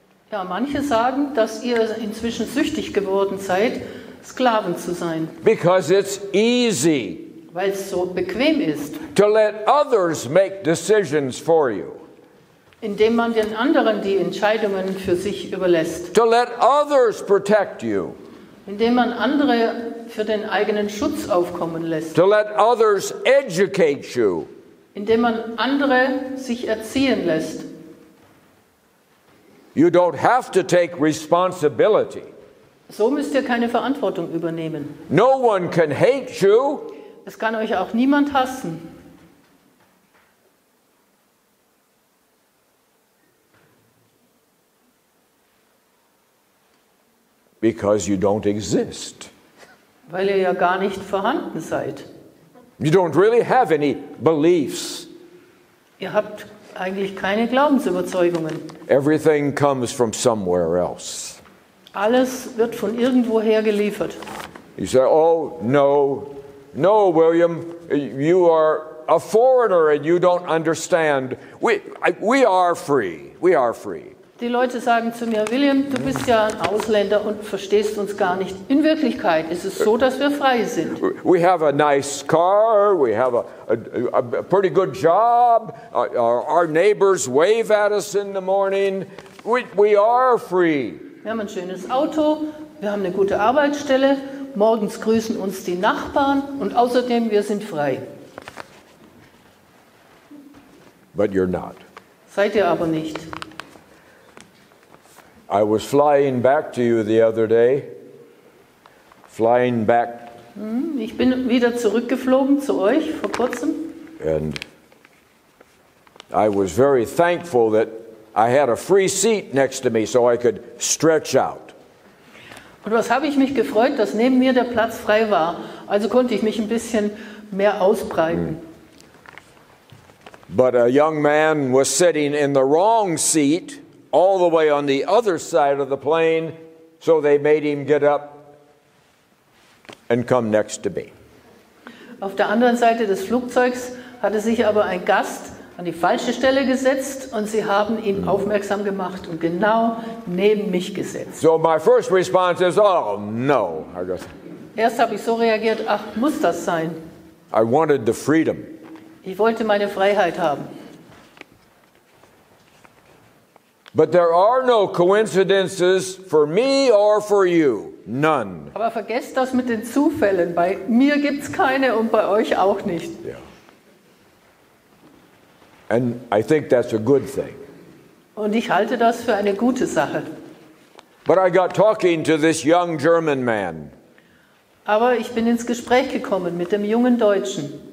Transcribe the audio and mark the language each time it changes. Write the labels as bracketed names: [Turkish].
[German] Ja, manche sagen, dass ihr inzwischen süchtig geworden seid, Sklaven zu sein, [English] Because it's easy [German] weil es so bequem ist, [English] to let others make decisions for you, [German] indem man den anderen die Entscheidungen für sich überlässt, [English] to let others protect you, [German] indem man andere für den eigenen Schutz aufkommen lässt, [English] to let others educate you. [German] indem man andere sich erziehen lässt. [English] You don't have to take responsibility. [German] So müsst ihr keine Verantwortung übernehmen. [English] No one can hate you. [German] Es kann euch auch niemand hassen, [English] Because you don't exist. [German] weil ihr ja gar nicht vorhanden seid. [English] You don't really have any beliefs. [German] Ihr habt eigentlich keine Glaubensüberzeugungen. [English] Everything comes from somewhere else. [German] Alles wird von irgendwoher geliefert. [English] You say, oh, no, William, you are a foreigner and you don't understand. We are free. We are free. [German] Die Leute sagen zu mir, William, du bist ja ein Ausländer und verstehst uns gar nicht. In Wirklichkeit ist es so, dass wir frei sind. [English] We have a nice car. We have a pretty good job. Our neighbors wave at us in the morning. We are free. [German] Wir haben ein schönes Auto, wir haben eine gute Arbeitsstelle, morgens grüßen uns die Nachbarn und außerdem, wir sind frei. [English] But you're not. [German] Seid ihr aber nicht. [English] I was flying back to you the other day. Flying back. [German] Ich bin wieder zurückgeflogen zu euch vor kurzem. [English] And I was very thankful that I had a free seat next to me so I could stretch out. [German] Und was habe ich mich gefreut, dass neben mir der Platz frei war. Also konnte ich mich ein bisschen mehr ausbreiten. [English] But a young man was sitting in the wrong seat all the way on the other side of the plane, so they made him get up and come next to me. [German] Auf der anderen Seite des Flugzeugs hatte sich aber ein Gast an die falsche Stelle gesetzt und sie haben ihn aufmerksam gemacht und genau neben mich gesetzt. [English] So my first response is, oh no. [German] Erst habe ich so reagiert, ach, muss das sein? [English] I wanted the freedom. [German] Ich wollte meine Freiheit haben. [English] But there are no coincidences for me or for you. None. [German] Aber vergesst das mit den Zufällen. Bei mir gibt es keine und bei euch auch nicht. [English] Yeah. And I think that's a good thing. [German] Und ich halte das für eine gute Sache. [English] But I got talking to this young German man, [German] Aber ich bin ins Gespräch gekommen mit dem jungen Deutschen,